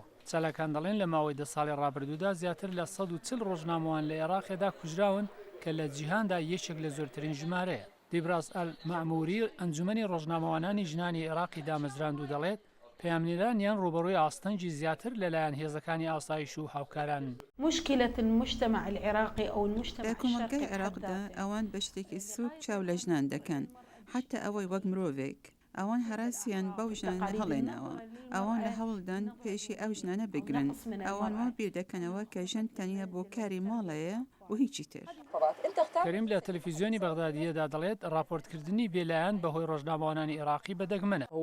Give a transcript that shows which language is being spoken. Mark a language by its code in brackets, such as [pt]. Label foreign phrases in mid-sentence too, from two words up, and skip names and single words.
[ckb] چەلەکان دەڵێن لە ماوەی 10 ساڵی ڕابردوودا زیاتر لە 140 ڕۆژنامەوان لە عێراقێدا کوژراون کە لە جیهاندا یەکێک لە زۆرترین ژمارەیە. دیبراس ئەل مەعموری ئەنجومەنی ڕۆژنامەوانانی ژنانی عێراقی دامەزراند و دەڵێت پەیامنێرانیان ڕوبەڕووی ئاستەنجی زیاتر لەلایەن هێزەکانی ئاسایش و هاوکاران. [ar] مشكلة المجتمع العراقي أو المجتمع [ckb] الشرقي عێراقدا ئەوان بە شتێکی سووک چاو لە ژنان دەکەن حتى ئەوەی وەک مرۆڤێک ئەوان هەراسیان بەو ژنان هەڵێنەوە ئەوان لە هەوڵدان پێشی ئەو ژنانە بگرن ئەوان وا بیر دەکەنەوە کە ژن تەنیا بۆ کاری ماڵەیە و هیچی تر. کەریم لە تەلەڤیزیۆنی بەغدادیەدا دەڵێت راپۆرتکردنی بێلایەن بەهۆی ڕۆژنامەوانانی عێراقی بەدەگمەنە.